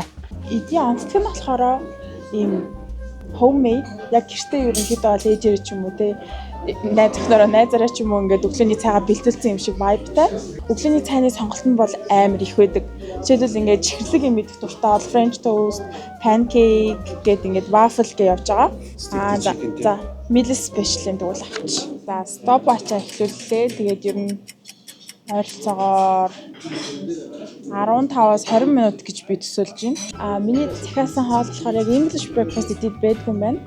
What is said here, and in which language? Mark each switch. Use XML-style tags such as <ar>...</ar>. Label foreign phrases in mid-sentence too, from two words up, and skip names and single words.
<mn>Эдийн онцлог нь болохоор ийм homemade яг гэртээ ерөнхийдөө бол ээжээр ч юм уу те найзаараа ч юм уу ингээд өглөөний цайгаа бэлтүүлсэн юм шиг vibeтай. Өглөөний цайны сонголт нь бол амар их байдаг. Жишээлбэл ингээд чихэрлэг юм идэх дуртай бол</mn> <en>French toast, pancake</en> <mn>гэдэг ингээд waffle гэж явж байгаа. За</mn> <en>Millie's special</en> <mn>юм тэгвэл авч. За stopwatch-а эхлүүллээ. Тэгээд ер нь ойролцоогоор 15-аас 20 минут гэж би төсөөлж байна. Миний захиалсан хоол болохоор яг</mn> <en>English breakfast</en> <mn>идээд байдгүй юм байна.</mn>